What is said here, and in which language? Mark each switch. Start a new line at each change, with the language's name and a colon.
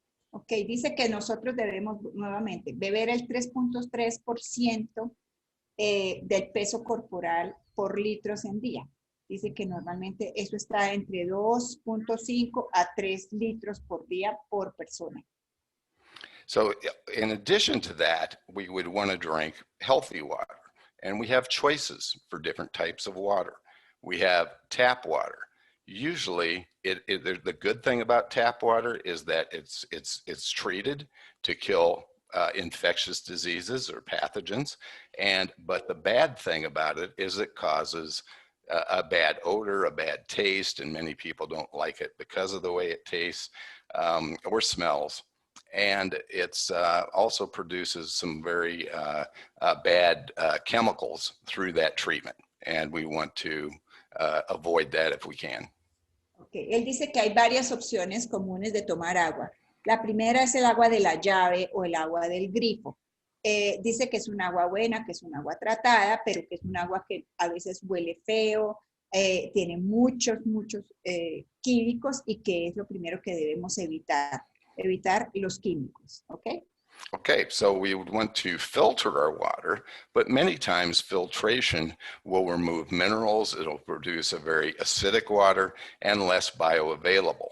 Spanish: Ok, dice que nosotros debemos nuevamente beber el 3.3% del peso corporal por litros en día. Dice que normalmente eso está entre 2.5 a 3 litros por día por persona.
English: So in addition to that, we would want to drink healthy water. And we have choices for different types of water. We have tap water. Usually, the good thing about tap water is that it's treated to kill infectious diseases or pathogens. But the bad thing about it is it causes a bad odor, a bad taste, and many people don't like it because of the way it tastes or smells. And it's also produces some very bad chemicals through that treatment. And we want to avoid that if we can. Okay.
Spanish: Él dice que hay varias opciones comunes de tomar agua. La primera es el agua de la llave o el agua del grifo. Dice que es un agua buena, que es un agua tratada, pero que es un agua que a veces huele feo, tiene muchos químicos y que es lo primero que debemos evitar los químicos, ¿ok?
English: Okay, so we would want to filter our water, but many times filtration will remove minerals. It'll produce a very acidic water and less bioavailable.